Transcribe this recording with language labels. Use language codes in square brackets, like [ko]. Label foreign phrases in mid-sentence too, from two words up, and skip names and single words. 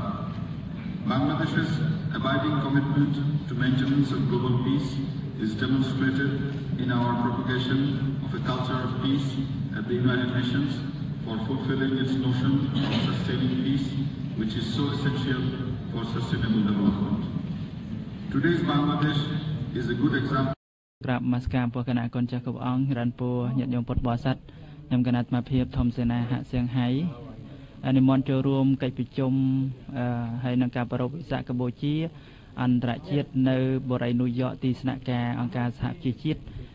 [en] Bangladesh's abiding commitment to maintenance of global peace is demonstrated in our propagation of a culture of peace at the United Nations for fulfilling its notion of sustaining peace, which is so essential for sustainable development. Today's Bangladesh is a good example. [km] ក្រាបនមស្ការព្រះគណៈកូនចាស់គ្រប់អង្គរានពរញាតិញោមពុទ្ធបរិស័ទខ្ញុំគណៈអាត្មាភាពធម្មសេនាហៈសៀងហៃនិមន្តចូលរួមកិច្ចប្រជុំហើយនឹងការប្រពៃវិសាខកម្ពុជាអន្តរជាតិនៅបូរីញូវយ៉កទីស្នាក់ការអង្គការសហប្រជាជាតិ